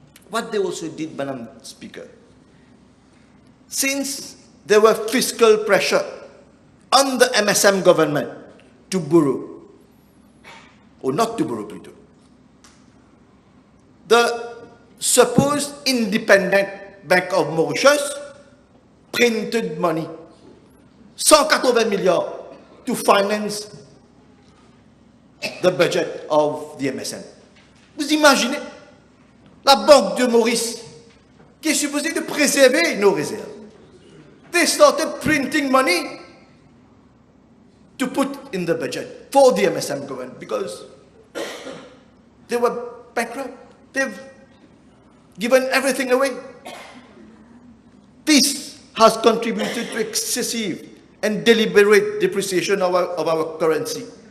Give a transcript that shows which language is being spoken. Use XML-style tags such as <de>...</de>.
<en>What they also did, Madam Speaker, since there were fiscal pressure on the MSM government to borrow, or not to borrow, plutôt, the supposed independent Bank of Mauritius printed money, 180 milliards, to finance the budget of the MSM.</en> <fr>Vous imaginez la Banque de Maurice, qui est supposée de préserver nos réserves.</fr> <en>They started printing money to put in the budget for the MSM government because they were bankrupt. They've given everything away. This has contributed to excessive and deliberate depreciation of our currency.</en>